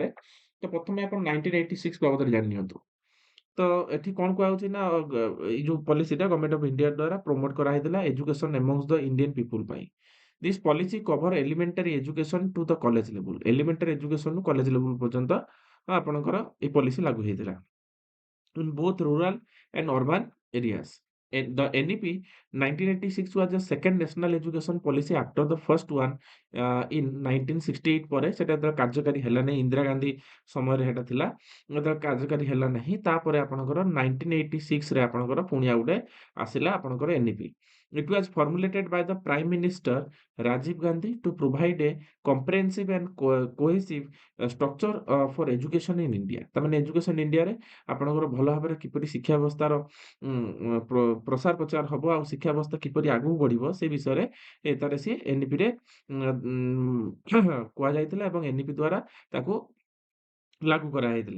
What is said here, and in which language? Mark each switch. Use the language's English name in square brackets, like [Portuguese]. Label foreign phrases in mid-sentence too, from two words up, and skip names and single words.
[Odia] ତ ପ୍ରଥମେ ଆପଣ 1986 ବାବଦରେ ଜାଣି ନିଅନ୍ତୁ। ତ ଏଠି କ'ଣ କୁହାଯାଉଛି ନା ଏଇ ଯୋଉ ପଲିସିଟା ଗଭର୍ଣ୍ଣମେଣ୍ଟ ଅଫ୍ ଇଣ୍ଡିଆ ଦ୍ୱାରା ପ୍ରମୋଟ କରାହେଇଥିଲା [English] education amongst the Indian people [Odia] ପାଇଁ। [English] this policy cover elementary education to the college level. [Odia] ଏଲିମେଣ୍ଟାରୀ ଏଜୁକେସନରୁ କଲେଜ ଲେବୁଲ ପର୍ଯ୍ୟନ୍ତ ଆପଣଙ୍କର ଏଇ ପଲିସି ଲାଗୁ ହେଇଥିଲା [English] in both rural and urban areas. The NEP 1986 was the second national education policy after the first one in 1968 [Odia] ପରେ ସେଟା ଯେତେବେଳେ କାର୍ଯ୍ୟକାରୀ ହେଲା ନାହିଁ ଇନ୍ଦିରା ଗାନ୍ଧୀ ସମୟରେ ସେଟା ଥିଲା ଯେତେବେଳେ କାର୍ଯ୍ୟକାରୀ ହେଲା ନାହିଁ ତାପରେ ଆପଣଙ୍କର 1986 ରେ ଆପଣଙ୍କର ପୁଣି ଆଉ ଗୋଟେ ଆସିଲା ଆପଣଙ୍କର NEP. [English] It was formulated by the Prime Minister Rajiv Gandhi to provide a comprehensive and cohesive structure for education in India. [Odia] ତାମାନେ ଏଜୁକେସନ ଇଣ୍ଡିଆରେ ଆପଣଙ୍କର ଭଲ ଭାବରେ କିପରି ଶିକ୍ଷା ବ୍ୟବସ୍ଥାର ପ୍ରସାର ପ୍ରଚାର ହବ ଆଉ ଶିକ୍ଷା ବ୍ୟବସ୍ଥା କିପରି ଆଗକୁ ବଢିବ ସେ ବିଷୟରେ ତାର ସିଏ NEPରେ କୁହାଯାଇଥିଲା ଏବଂ NEP ଦ୍ୱାରା ତାକୁ लागू କରାଯାଇଥିଲା।